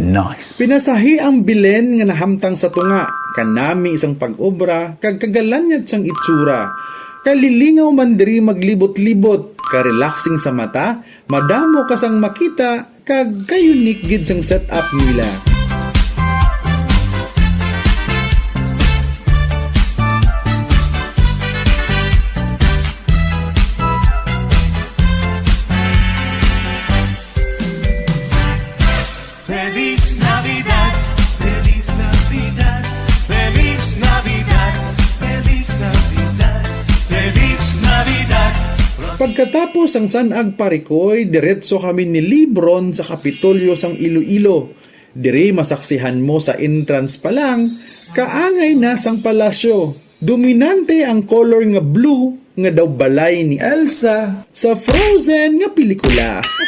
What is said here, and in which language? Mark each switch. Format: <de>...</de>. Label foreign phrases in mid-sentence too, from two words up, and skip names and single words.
<hil>Nice. Pinasahi ang bilen nga nahamtang sa tunga. Kanami isang pag-obra kag kagalanyat sang itsura. Kalilingaw man diri maglibot-libot. Ka-relaxing sa mata. Madamo kasang makita kag kayunik gid sang setup nila.</hil> <es>Feliz Navidad, Feliz Navidad, Feliz Navidad, Feliz Navidad, Feliz Navidad.</es> <hil>Pagkatapos ang sanag parikoy, diretso kami ni Lebron sa Kapitolyo sang Iloilo. Diri masaksihan mo sa entrance pa lang, kaangay na sang palasyo. Dominante ang color nga blue, nga daw balay ni Elsa sa Frozen nga pelikula.</hil>